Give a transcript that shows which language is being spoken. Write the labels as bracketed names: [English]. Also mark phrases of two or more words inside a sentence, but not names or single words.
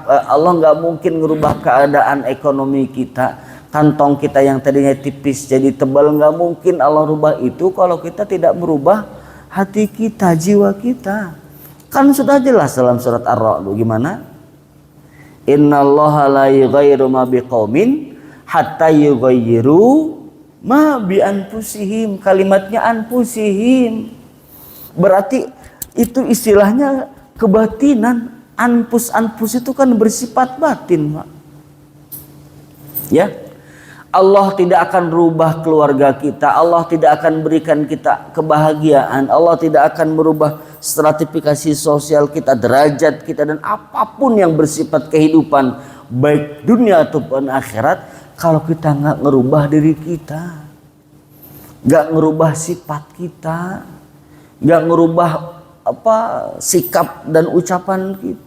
[Indonesian] Allah nggak mungkin ngerubah keadaan ekonomi kita. Kantong kita yang tadinya tipis jadi tebal, nggak mungkin Allah rubah itu kalau kita tidak merubah hati kita, jiwa kita. Kan sudah jelas dalam surat Ar-Ra'd gimana? [Arabic] إن الله لا يغير ما بقوم حتى يغيروا ما بأنفسهم. [Indonesian] Kalimatnya anfusihim. Berarti itu istilahnya kebatinan. Anfus itu kan bersifat batin, Pak. Ya. Allah tidak akan rubah keluarga kita, Allah tidak akan berikan kita kebahagiaan, Allah tidak akan merubah stratifikasi sosial kita, derajat kita, dan apapun yang bersifat kehidupan baik dunia ataupun akhirat kalau kita nggak ngerubah diri kita, nggak ngerubah sifat kita, nggak ngerubah sikap dan ucapan kita.